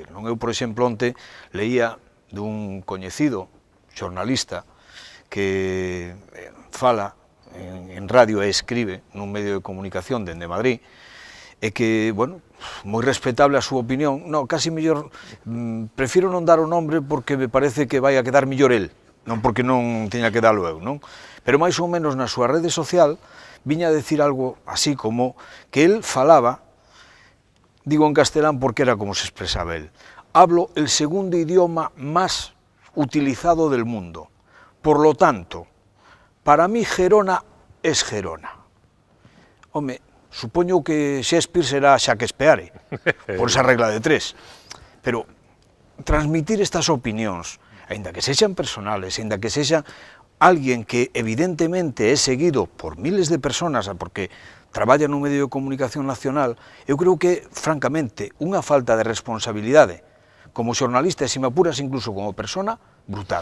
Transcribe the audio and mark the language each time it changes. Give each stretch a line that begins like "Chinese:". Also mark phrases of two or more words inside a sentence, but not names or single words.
Galician: Eu, por exemplo, onte leía dun coñecido xornalista que fala en radio e escribe nun medio de comunicación dende Madrid, e que, bueno, moi respetable a súa opinión, casi mellor, prefiro non dar o nombre porque me parece que vai a quedar mellor el, non porque non teña que darlo eu, non? Pero máis ou menos na súa rede social viña a decir algo así como que el falaba, digo en castelán porque era como se expresaba el,
Spanish: hablo el segundo idioma más utilizado del mundo, por lo tanto, para mí Gerona es Gerona.
Galician: Home, supoño que Shakespeare será Shakespeare,
Spanish: por esa regla de tres.
Galician: Pero transmitir estas opinións, aínda que sexan personales, aínda que sexa alguén que evidentemente é seguido por miles de personas, porque traballa nun medio de comunicación nacional, eu creo que, francamente, unha falta de responsabilidade como xornalista e, se me apuras, incluso como persona, brutal.